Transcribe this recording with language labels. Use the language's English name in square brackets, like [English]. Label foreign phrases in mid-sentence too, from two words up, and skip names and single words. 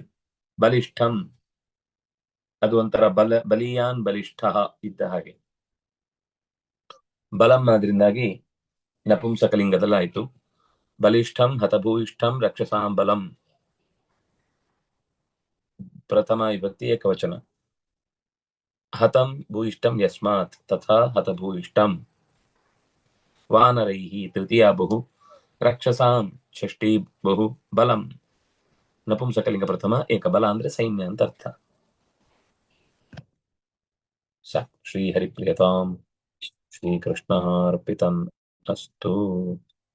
[Kannada] ಬಲಿಷ್ಠಂ ಅದು ಒಂಥರ ಬಲಿಯಾನ್ ಬಲಿಷ್ಠ ಇದ್ದ ಹಾಗೆ. ಬಲಂ ಆದ್ರಿಂದಾಗಿ ನಪುಂಸಕಲಿಂಗದಲ್ಲಾಯ್ತು. [Sanskrit] ಬಲಿಷ್ಠಂ ಹತಭೂಯಿಷ್ಠಂ ರಕ್ಷಸಾಂ ಬಲಂ ಪ್ರಥಮ ವಿಭಕ್ತಿ ಏಕವಚನ. हतं भूयिष्ठं यस्मात् तथा हतभूयिष्ठं वानरैः तृतीया बहु रक्षसां षष्ठी बहु बलं नपुंसकलिंग प्रथम एकबल [Kannada] ಅಂದ್ರೆ ಸೈನ್ಯ ಅಂತ ಅರ್ಥ. [Sanskrit] ಶ್ರೀ ಹರಿಪ್ರಿಯತಾಂ ಶ್ರೀಕೃಷ್ಣಾರ್ಪಿತಂ ಅಸ್ತು.